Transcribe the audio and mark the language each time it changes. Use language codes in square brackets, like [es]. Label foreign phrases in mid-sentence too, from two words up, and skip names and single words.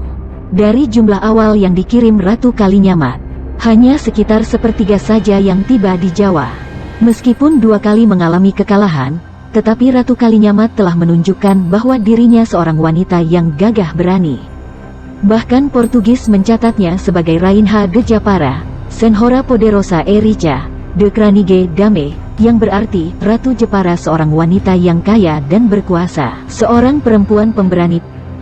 [id] Dari jumlah awal yang dikirim Ratu Kalinyamat, hanya sekitar sepertiga saja yang tiba di Jawa. Meskipun 2 kali mengalami kekalahan, tetapi Ratu Kalinyamat telah menunjukkan bahwa dirinya seorang wanita yang gagah berani. Bahkan Portugis mencatatnya sebagai [pt] Rainha de Japara, Senhora Poderosa e Rica, [nl] de Kranige Dame, [id] yang berarti Ratu Jepara seorang wanita yang kaya dan berkuasa. Seorang perempuan pemberani.